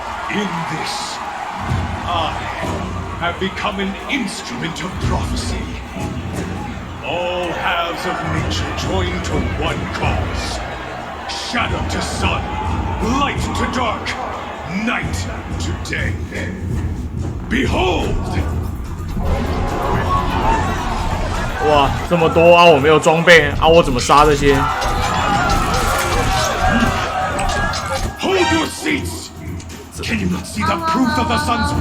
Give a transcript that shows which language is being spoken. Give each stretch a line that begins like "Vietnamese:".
English: In this, I have become an instrument of prophecy. All halves of nature join to one cause. Shadow to sun, light to dark, night to day. Behold!
Chinese: 哇，这么多啊！我没有装备啊，我怎么杀这些？
English: Hold your seats! Can you not see the proof of the sun's